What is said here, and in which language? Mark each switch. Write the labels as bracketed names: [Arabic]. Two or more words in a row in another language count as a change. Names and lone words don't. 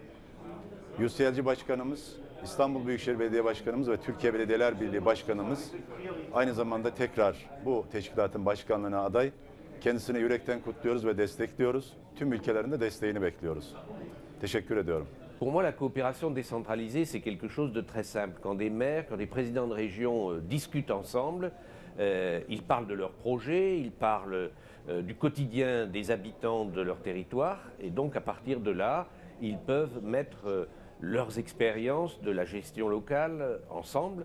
[Turkish] UCLG Başkanımız, İstanbul Büyükşehir Belediye Başkanımız ve Türkiye Belediyeler Birliği Başkanımız aynı zamanda tekrar bu teşkilatın başkanlığına aday. Kendisini yürekten kutluyoruz ve destekliyoruz. Tüm ülkelerin de desteğini bekliyoruz. Teşekkür ediyorum. [French] Pour moi, la coopération décentralisée, c'est quelque chose de très simple. Quand des maires, quand des présidents de région discutent ensemble, ils parlent de leurs projets, ils parlent du quotidien des habitants de leur territoire, et donc à partir de là, ils peuvent mettre leurs expériences de la gestion locale ensemble.